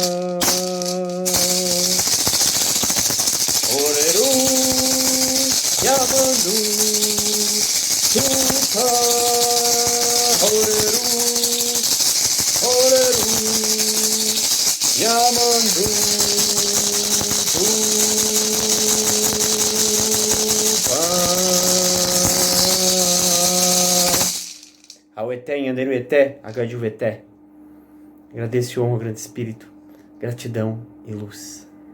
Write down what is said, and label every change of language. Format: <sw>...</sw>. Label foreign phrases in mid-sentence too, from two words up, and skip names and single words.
<gn>Oreru, Nhamandu, Tupã, Oreru, Oreru, Nhamandu, Aueté, Nhanderu Eté, Agadiu Eté.</gn> <pt>Agradeço e honro ao grande espírito, gratidão e luz.</pt>